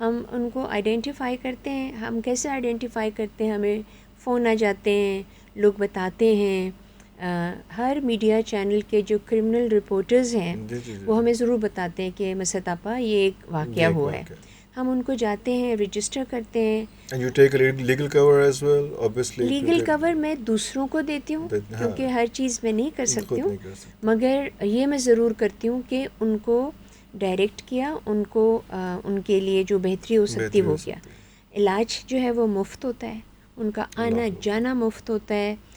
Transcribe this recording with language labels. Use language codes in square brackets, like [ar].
[ur] ہم ان کو آئیڈینٹیفائی کرتے ہیں. ہم کیسے آئیڈینٹیفائی کرتے ہیں؟ ہمیں فون آ جاتے ہیں، لوگ بتاتے ہیں. ہر میڈیا چینل کے جو کرمنل رپورٹرز ہیں جی جی جی وہ ہمیں ضرور بتاتے ہیں کہ مسد آپا یہ ایک واقعہ ایک ہوا ہے. واقعہ. ہم ان کو جاتے ہیں، رجسٹر کرتے ہیں. [en] And you take a legal cover as well, obviously. [ur] Legal cover میں دوسروں کو دیتی ہوں کیونکہ ہر چیز میں نہیں کر سکتی ہوں، مگر یہ میں ضرور کرتی ہوں کہ ان کو ڈائریکٹ کیا، ان کو ان کے لیے جو بہتری ہو سکتی وہ کیا. علاج جو ہے وہ مفت ہوتا ہے، ان کا آنا جانا مفت ہوتا ہے.